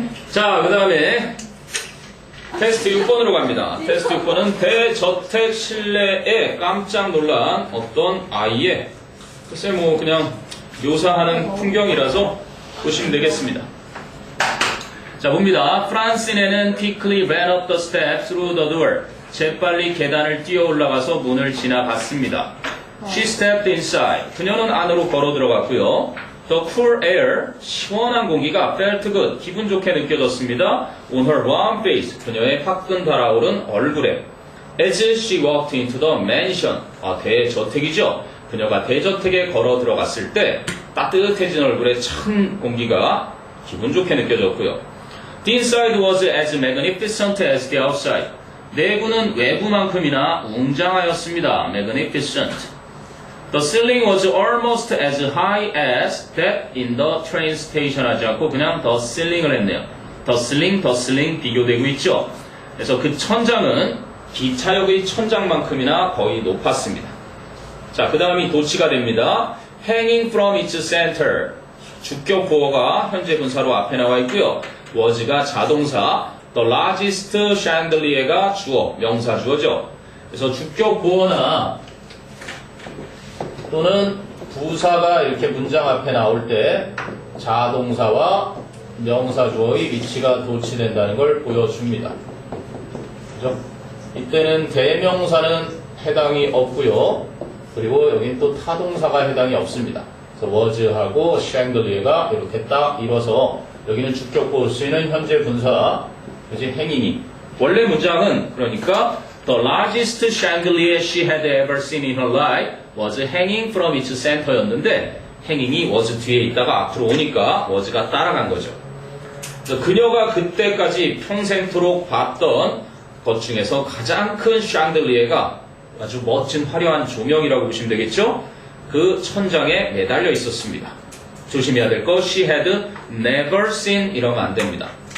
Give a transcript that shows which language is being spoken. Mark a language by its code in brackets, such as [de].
[ko] 자, 그 다음에 테스트 6번으로 갑니다. 테스트 6번은 대저택 실내에 깜짝 놀란 어떤 아이의, 글쎄 뭐 그냥 묘사하는 풍경이라서 보시면 되겠습니다. 자, 봅니다. [en] 프란시네는 quickly ran up the steps through the door. [ko] 재빨리 계단을 뛰어 올라가서 문을 지나갔습니다. [en] She stepped inside. [ko] 그녀는 안으로 걸어 들어갔고요. [en] The cool air, [ko] 시원한 공기가 [en] felt good, [ko] 기분 좋게 느껴졌습니다. [en] On her warm face, [ko] 그녀의 화끈 달아오른 얼굴에. [en] As she walked into the mansion, [ko] 대저택이죠. 그녀가 대저택에 걸어 들어갔을 때 따뜻해진 얼굴에 찬 공기가 기분 좋게 느껴졌고요. [en] The inside was as magnificent as the outside. [ko] 내부는 외부만큼이나 웅장하였습니다. [en] Magnificent. The ceiling was almost as high as that in the train station [ko] 하지 않고 그냥 [en] the ceiling을 했네요. [ko] The ceiling 비교되고 있죠. 그래서 그 천장은 기차역의 천장만큼이나 거의 높았습니다. 자, 그 다음이 도치가 됩니다. [en] Hanging from its center. [ko] 주격 보어가 현재 분사로 앞에 나와 있고요. was가 자동사, the largest chandelier가 주어, 명사 주어죠. 그래서 주격 보어나 또는 부사가 이렇게 문장 앞에 나올 때 자동사와 명사 주어의 위치가 도치된다는 걸 보여줍니다. 그죠? 이때는 대명사는 해당이 없고요. 그리고 여긴 또 타동사가 해당이 없습니다. 그래서 was하고 chandelier가 이렇게 딱 이뤄서 여기는 주격 보어 쓰이는 현재 분사, 그지? 행인이. 원래 문장은 그러니까 [en] the largest chandelier she had ever seen in her life was hanging from its center였는데 hanging이 was [ko] 뒤에 있다가 앞으로 오니까 [en] was가 [ko] 따라간 거죠. 그래서 그녀가 그때까지 평생토록 봤던 것 중에서 가장 큰 샹들리에가 아주 멋진 화려한 조명이라고 보시면 되겠죠? 그 천장에 매달려 있었습니다. 조심해야 될 거, [en] she had never seen [ko] 이러면 안 됩니다.